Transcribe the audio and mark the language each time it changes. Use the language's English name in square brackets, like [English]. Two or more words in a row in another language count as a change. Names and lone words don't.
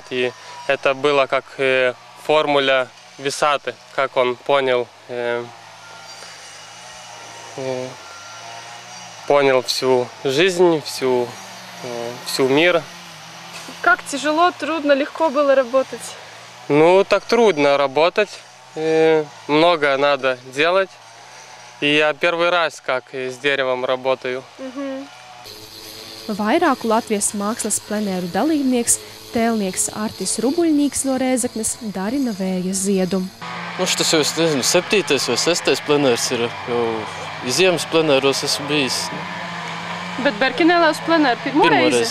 [Russian] И это было как формула Висаты, как он понял всю жизнь, всю мир. Как тяжело, трудно, легко было работать? Так трудно работать. много надо делать. И я первый раз как с деревом работаю. [Latvian] Vairāku Latvijas mākslas plenēru dalībnieks, tēlnieks Artis Rubuļnīks no Rēzeknes darina vēja ziedu. Tas jau, nezinu, 7. vai 6. plenērs ir, jau ziemas plenēros esmu bijis. Bet Berkinēlē uz plenēru pirmo reizi?